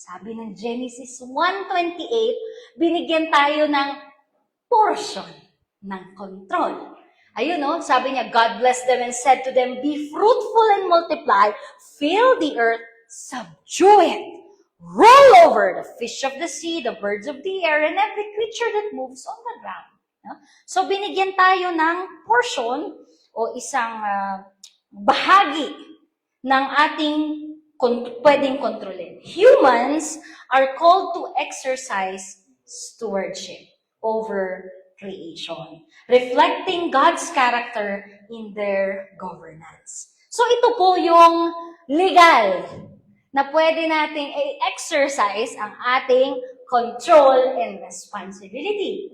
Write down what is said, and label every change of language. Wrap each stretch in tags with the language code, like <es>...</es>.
<tl>Sabi ng Genesis 1:28, binigyan tayo ng portion ng control. Ayun, no?</tl> <en>Sabi niya, God blessed them and said to them, be fruitful and multiply, fill the earth, subdue it, roll over the fish of the sea, the birds of the air, and every creature that moves on the ground.</en> <tl>No? So, binigyan tayo ng portion o isang bahagi ng ating pwedeng kontrolin.</tl> <en>Humans are called to exercise stewardship over creation, reflecting God's character in their governance.</en> <tl>So ito po yung legal na pwede nating i-exercise ang ating</tl> <en>control and responsibility.</en>